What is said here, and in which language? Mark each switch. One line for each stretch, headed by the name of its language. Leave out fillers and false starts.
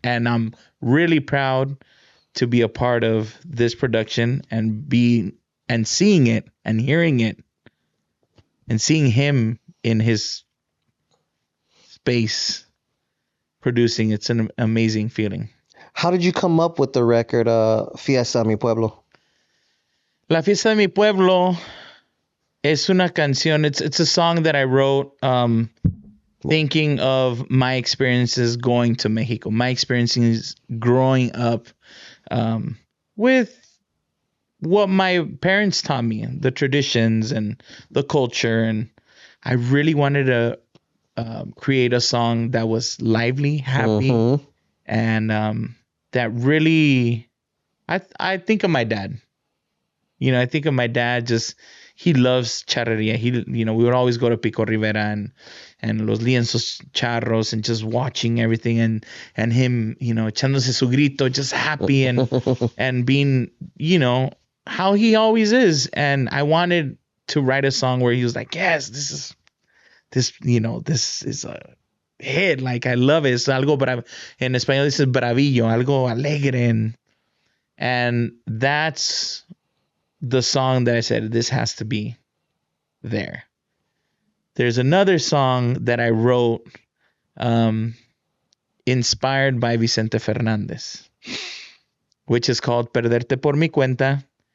English: And I'm really proud to be a part of this production and seeing it and hearing it and seeing him in his space producing. It's an amazing feeling. How did you come up with the record Fiesta Mi Pueblo?
Spanish: La Fiesta de Mi Pueblo es una canción.
English: It's a song that I wrote thinking of my experiences going to Mexico, my experiences growing up with what my parents taught me, the traditions and the culture. And I really wanted to create a song that was lively, happy, and that really, I think of my dad. I think of my dad. Just he loves charreria. We would always go to Pico Rivera and Los Lienzos Charros and just watching everything and him,
Spanish: echándose su grito,
English: just happy and being, how he always is. And I wanted to write a song where he was like, yes, this is a hit. Like, I love it.
Spanish: Es algo en español dice bravillo, algo alegre.
English: And that's the song that I said, this has to be there. There's another song that I wrote inspired by Vicente Fernandez, which is called Perderte por mi cuenta.